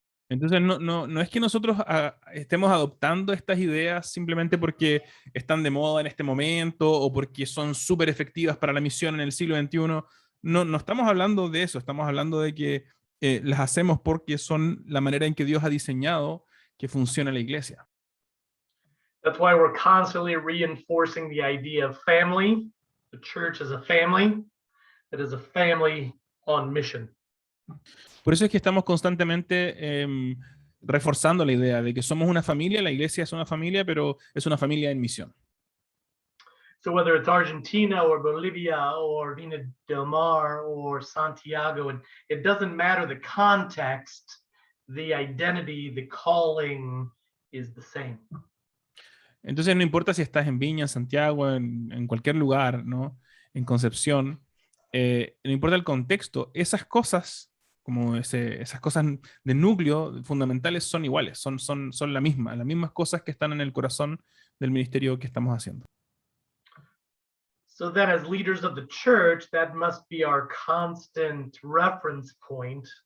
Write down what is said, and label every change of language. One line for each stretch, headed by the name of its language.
Spanish: Entonces no es que nosotros estemos adoptando estas ideas simplemente porque están de moda en este momento o porque son súper efectivas para la misión en el siglo XXI. No estamos hablando de eso, estamos hablando de que las hacemos porque son la manera en que Dios ha diseñado que funcione la iglesia.
English: That's why we're constantly reinforcing the idea of family. The church is a family that is a family on mission.
Spanish: Por eso es que estamos constantemente reforzando la idea de que somos una familia, la iglesia es una familia, pero es una familia en misión.
English: So whether it's Argentina or Bolivia or Vina del Mar or Santiago, it doesn't matter the context, the identity, the calling is the same.
Spanish: Entonces no importa si estás en Viña, en Santiago, en cualquier lugar, ¿no? En Concepción, no importa el contexto, esas cosas, como esas cosas de núcleo fundamentales son iguales, son las mismas cosas que están en el corazón del ministerio que estamos haciendo.
English: So then as leaders of the church, that must be our constant reference point.